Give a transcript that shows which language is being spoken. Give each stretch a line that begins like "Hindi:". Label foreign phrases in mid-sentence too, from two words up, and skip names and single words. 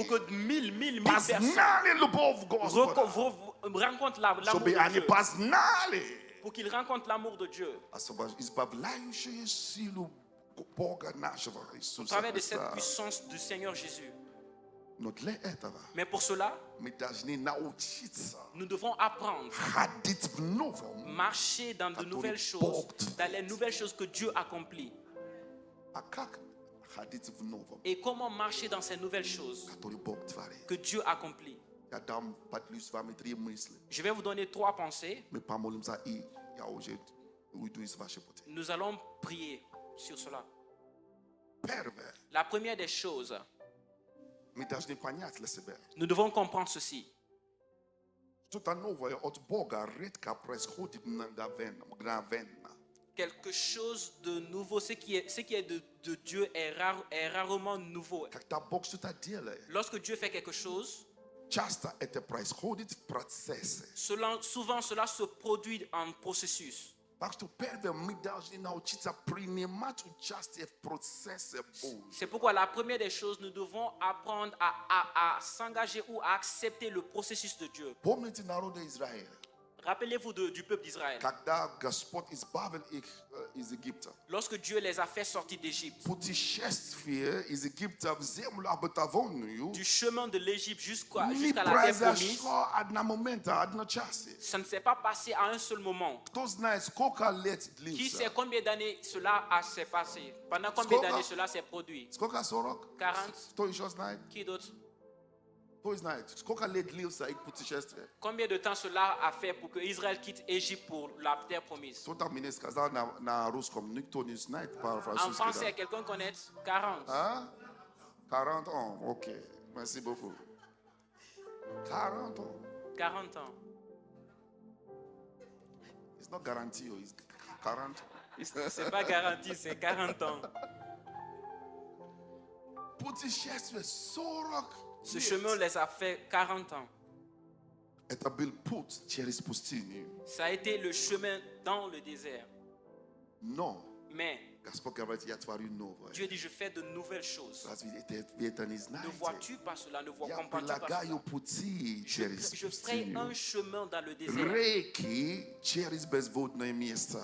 French: pour que mille personnes
Russian: познали любовь Господа.
French: rencontrent l'amour
Russian: Чтобы
French: de
Russian: они
French: Dieu,
Russian: познали
French: pour qu'ils rencontrent l'amour de Dieu.
Russian: избавляющую силу Бога нашего
French: Au
Russian: Иисуса
French: travers de cette
Russian: Христа.
French: puissance du Seigneur Jésus.
Russian: Но для этого
French: Mais pour cela,
Russian: мы должны научиться
French: nous devons apprendre,
Russian: ходить в новом.
French: marcher dans de nouvelles choses, dans les nouvelles choses que Dieu accomplit.
Russian: А как ходить в новом,
French: Et comment marcher dans ces nouvelles choses
Russian: который Бог творит?
French: que Dieu accomplit.
Russian: Я дам поделюсь с вами 3 мысли.
French: Je vais vous donner 3 pensées.
Russian: Мы помолимся, и я уже уйду из вашей пути.
French: Nous allons prier sur cela.
Russian: Первое,
French: La première des choses,
Russian: мы должны понять для себя.
French: nous devons comprendre ceci.
Russian: Что-то новое от Бога редко происходит мгновенно.
French: Quelque chose de nouveau, ce qui est de Dieu est rarement nouveau.
Russian: Когда Бог что-то делает,
French: Lorsque Dieu fait quelque chose,
Russian: часто это происходит в процессе.
French: souvent cela se produit en processus.
Russian: Так что первое, мы должны научиться принимать участие в процессе Божьем.
French: C'est pourquoi la première des choses, nous devons apprendre à s'engager ou à accepter le processus de Dieu.
Russian: Помните народа Израиля?
French: Rappelez-vous du peuple d'Israël.
Russian: Когда Господь избавил их из Египта.
French: Lorsque Dieu les a fait sortir d'Égypte,
Russian: Путешествие из Египта в землю обетованную
French: du chemin de l'Égypte jusqu'à
Russian: не
French: la terre promise,
Russian: произошло одномоментно, одночасье.
French: ça ne s'est pas passé à un seul moment.
Russian: Кто знает, сколько лет
French: Qui sait
Russian: длился?
French: combien d'années cela s'est passé? Pendant combien d'années cela s'est produit?
Russian: Сколько? 40? 40? Кто еще знает?
French: Qui d'autre?
Russian: Кто знает? Сколько лет длился их путешествие?
French: Combien de temps cela a fait pour que Israël quitte Égypte pour la terre promise?
Russian: Кто-то мне сказал на русском, никто не знает
French: En
Russian: по-французски.
French: français, quelqu'un connaît 40. Hein? 40 ans, ok. Merci beaucoup. 40 ans. 40 ans.
English: It's not guarantee, it's 40.
French: C'est pas garanti, c'est 40 ans.
Russian: Путешествие 40
French: Ce chemin les a fait 40 ans.
Russian: Это был путь через пустыню.
French: Ça a été le chemin dans le désert.
Russian: Но
French: Mais
Russian: Господь говорит, я творю новое.
French: Dieu dit, je fais de nouvelles choses.
Russian: Разве вы это не
French: Ne
Russian: знаете?
French: vois-tu pas cela? Ne
Russian: Я
French: comprends-tu pas
Russian: прилагаю
French: cela?
Russian: пути через
French: Je ferai
Russian: пустыню.
French: un chemin dans le désert.
Russian: Реки через безводное место.